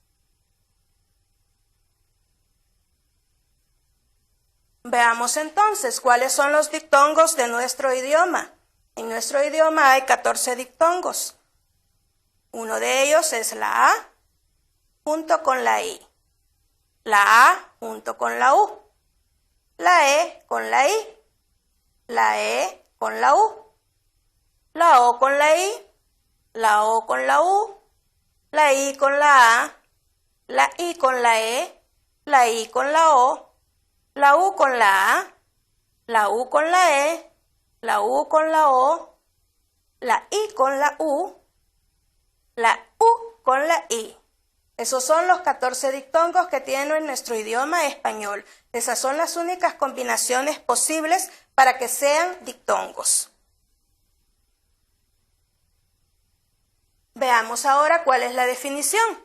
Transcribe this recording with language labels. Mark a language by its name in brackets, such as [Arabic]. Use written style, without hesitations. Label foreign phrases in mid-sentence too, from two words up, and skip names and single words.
[Spanish] Veamos entonces cuáles son los diptongos de nuestro idioma. En nuestro idioma hay 14 diptongos. Uno de ellos es la A junto con la I. La A junto con la U. La E con la I. La E con la U. La O con la I. La O con la U. La I con la A. La I con la E. La I con la O. La U con la A. La U con la E. La U con la O. La I con la U. La U con la I. Esos son los 14 diptongos que tiene nuestro idioma español. Esas son las únicas combinaciones posibles para que sean diptongos. Veamos ahora cuál es la definición.